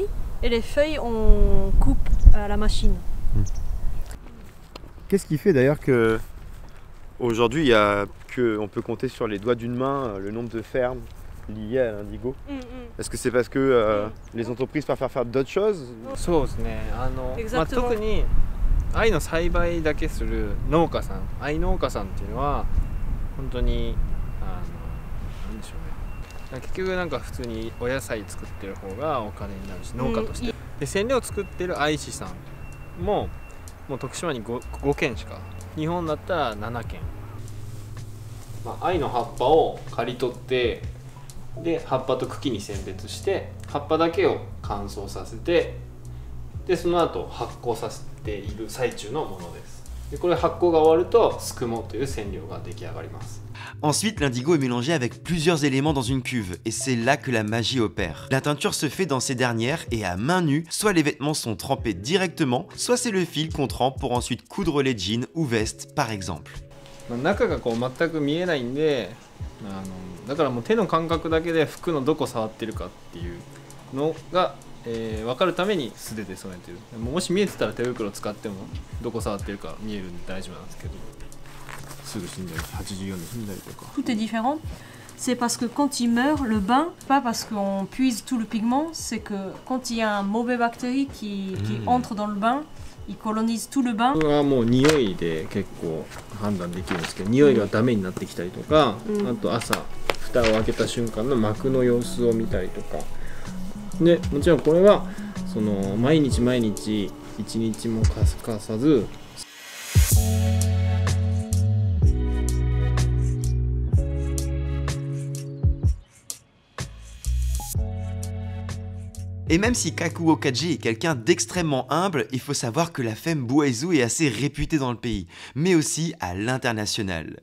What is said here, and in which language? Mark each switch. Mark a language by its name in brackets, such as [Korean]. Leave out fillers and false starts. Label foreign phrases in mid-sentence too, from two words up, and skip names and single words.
[French] Et les feuilles, on coupe à la machine. Qu'est-ce qui fait d'ailleurs que Aujourd'hui, on peut compter sur les doigts d'une main le nombre de fermes liées à l'indigo. Est-ce que c'est parce que les entreprises préfèrent faire d'autres choses? [Japanese] そうですね。特に藍の栽培だけする農家さん、藍農家さんっていうのは本当になんでしょうね。結局なんか普通にお野菜作ってる方がお金になるし、農家として。で染料を作ってる藍師さんもう徳島に 5軒しか、日本だったら7軒。藍の葉っぱを刈り取って、で葉っぱと茎に選別して葉っぱだけを乾燥させて、でその後発酵させている最中のものです。でこれ発酵が終わるとすくもという染料が出来上がります。 [French] Ensuite, l'indigo est mélangé avec plusieurs éléments dans une cuve, et c'est là que la magie opère. La teinture se fait dans ces dernières et à main nue, soit les vêtements sont trempés directement, soit c'est le fil qu'on trempe pour ensuite coudre les jeans ou vestes par exemple. [Japanese] 中がこう全く見えないんで、だからもう手の感覚だけで服のどこ触ってるかっていうのが、分かるために素手で染めてる。もし見えてたら手袋使ってもどこ触ってるか見えるんで大丈夫なんですけど。 [French] Tout est différent. C'est parce que quand il meurt, le bain, pas parce qu'on puise tout le pigment, c'est que quand il y a un mauvais bactérie qui entre dans le bain, il colonise tout le bain. [Japanese] これはもう匂いで結構判断できるんですけど、匂いがダメになってきたりとか、あと朝蓋を開けた瞬間の膜の様子を見たりとか。でもちろんこれはその毎日毎日一日も欠かさず。 [French] Et même si Kakuo Kaji est quelqu'un d'extrêmement humble, il faut savoir que la femme Buaizu est assez réputée dans le pays, mais aussi à l'international.